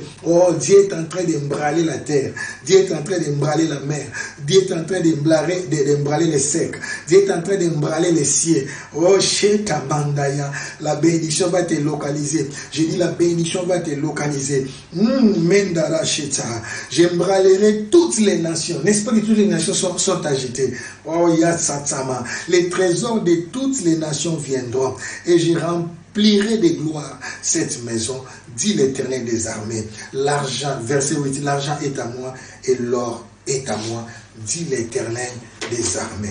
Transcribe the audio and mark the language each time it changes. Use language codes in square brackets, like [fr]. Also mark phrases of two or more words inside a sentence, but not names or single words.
[fr] Oh, Dieu est en train d'embraler la terre. Dieu est en train d'embraler la mer. Dieu est en train d'embraler les secs. Dieu est en train d'embraler les cieux. Oh, Sheta Bandaya. La bénédiction va te localiser. Je dis la bénédiction va te localiser. Mendara Sheta. J'embralerai Mais toutes les nations, n'est-ce pas que toutes les nations sont agitées? Oh, Yatsatama, les trésors de toutes les nations viendront et je remplirai de gloire cette maison, dit l'Éternel des armées. L'argent, verset 8, l'argent est à moi et l'or est à moi, dit l'Éternel des armées.